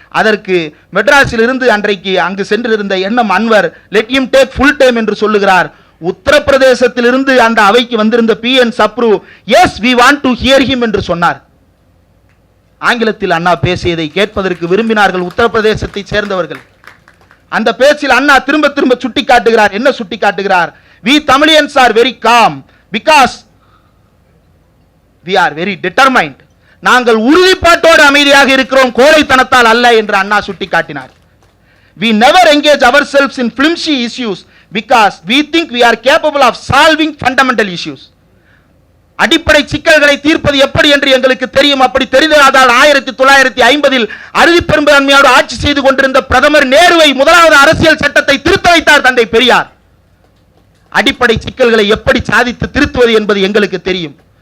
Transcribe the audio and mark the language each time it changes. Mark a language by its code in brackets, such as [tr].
[ta] அதற்கு மெட்ராஸில் இருந்து அன்றைக்கு அங்கு சென்றிருந்த nm Anwar [en] let him take full time [ta] என்று சொல்லுகிறார். உத்தரப்பிரதேசத்தில் இருந்து அந்த அவைக்கு வந்திருந்த PN சப்ரு [en] yes we want to hear him [ta] என்று சொன்னார். ஆங்கிலத்தில் அண்ணா பேசியதை கேட்பதற்கு விரும்பினார்கள் உத்தரப்பிரதேசத்தை சேர்ந்தவர்கள். அந்த பேச்சில் அண்ணா திரும்ப திரும்ப சுட்டி காட்டுகிறார். என்ன சுட்டி காட்டுகிறார்? [en] we Tamilians are very calm because we are very determined. [ta] நாங்கள் உறுதிப்பாட்டோடு அமைதியாக இருக்கிறோம், கோழைத்தனத்தால் அல்ல என்று அண்ணா சுட்டி காட்டினார். [en] we never engage ourselves in flimsy issues because we think we are capable of solving fundamental issues. [ta] அடிப்படை சிக்கல்களை தீர்ப்பது எப்படி என்று எங்களுக்கு தெரியும். அப்படி தெரிந்ததால் 1950 அறுதி பெரும்பான்மையோடு ஆட்சி செய்து கொண்டிருந்த பிரதமர் நேருவை முதலாவது அரசியல் சட்டத்தை திருத்த வைத்தார் தந்தை பெரியார். அடிப்படை சிக்கல்களை எப்படி சாதித்து திருத்துவது என்பது எங்களுக்கு தெரியும்.